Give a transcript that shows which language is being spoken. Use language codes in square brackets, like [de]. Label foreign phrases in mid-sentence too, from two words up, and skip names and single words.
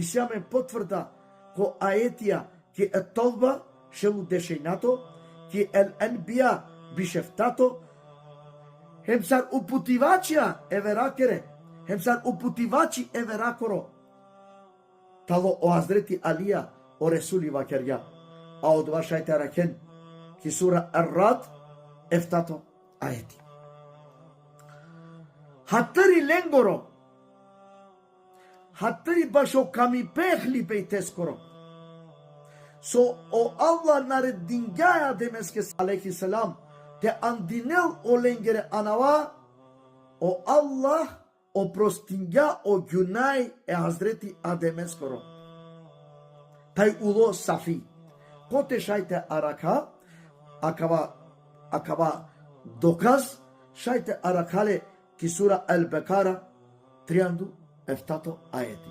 [rom] sjamen potvrda ko aetija ki et tolba šelu dešejnato, ki el enbija bišeftato, hem sar uputivačija everakere, hem sar uputivači everakoro, talo o Hazreti Alija o Resuli vakerja, a od vašajte raken, ki sura Ar-Rad eftato aeti. Hatari lengoro, hatari bašo kami pehli pejteskoro. So o Allah naredingaja demeske aleyhi selam te andinel o lengere anava o Allah o prostinga o günay Hazreti Ademeskoro. Taj ulo safi. Kote šajte araka akava dokaz šajte arakale ki sura El-Bekara triandu eftato aeti.